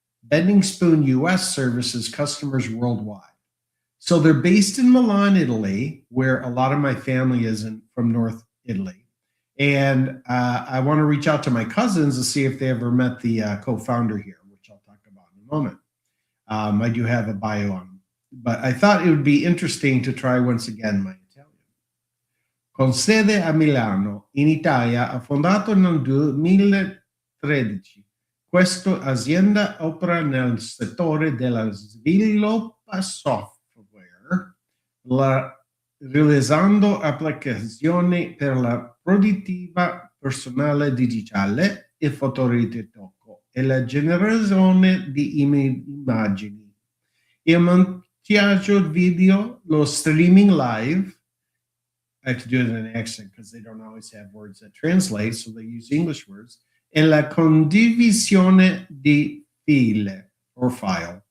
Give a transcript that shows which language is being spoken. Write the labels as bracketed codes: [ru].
[en] Bending Spoon US services customers worldwide. So they're based in Milan, Italy, where a lot of my family is from North Italy. And I want to reach out to my cousins to see if they ever met the co-founder here, which I'll talk about in a moment. I do have a bio on them. But I thought it would be interesting to try once again my Italian. [it] Con sede a Milano, in Italia, ha fondato nel 2013. Questa azienda opera nel settore della sviluppo software, realizzando applicazioni per la produttività personale digitale e fotoritocco e la generazione di immagini. Il montaggio video, lo streaming live. [en] I have to do it in an accent because they don't always have words that translate, so they use English words. [it] E la condivisione di file [en] or file.